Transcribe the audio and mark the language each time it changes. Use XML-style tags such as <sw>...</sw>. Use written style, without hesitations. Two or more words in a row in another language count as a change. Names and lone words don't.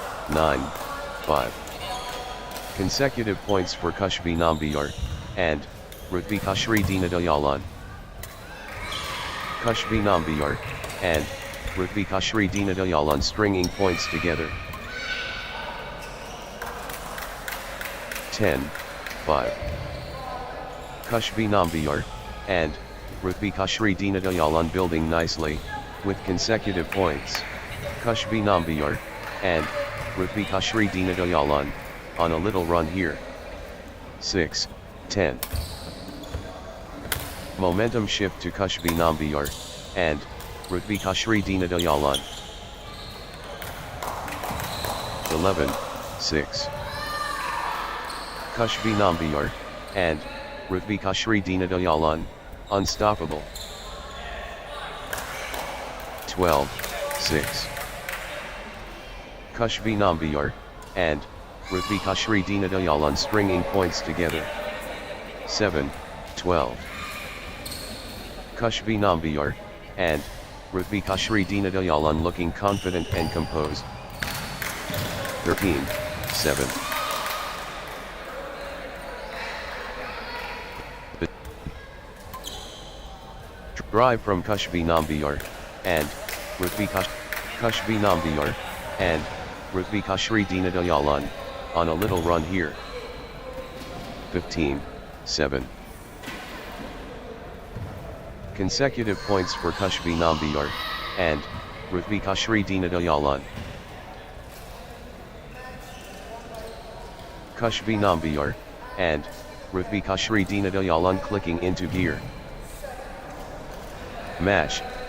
<en>9, 5. Consecutive points for Kushbi Nambiar, and, Rutvi Kashri Dinadayalan. Kushbi Nambiar, and, Rutvi Kashri Dinadayalan stringing points together. 10, 5. Kushbi Nambiar, and, Rutvi Kashri Dinadayalan building nicely, with consecutive points. Kushbi Nambiar, and, Rutvi Kashri Dinadayalan, on a little run here. 6, 10. Momentum shift to Kushbi Nambiar, and, Rutvi Kashri Dinadayalan. 11, 6. Kushbi Nambiar, and, Rutvi Kashri Dinadayalan, unstoppable. 12, 6. Kushbi Nambiar, and, Rutvi Kashri Dinadayalan stringing points together. 7, 12. Kushbi Nambiar, and, Rutvi Kashri Dinadayalan looking confident and composed. 13, 7. Drive from Kushbi Nambiar, and, Rutvi Kashbi Nambiar, and, Rutvi Kashri Dinadayalan, on a little run here. 15, 7. Consecutive points for Kushbi Nambiar, and, Rutvi Kashri Dinadayalan. Kushbi Nambiar, and, Rutvi Kashri Dinadayalan clicking into gear. Mash.</en>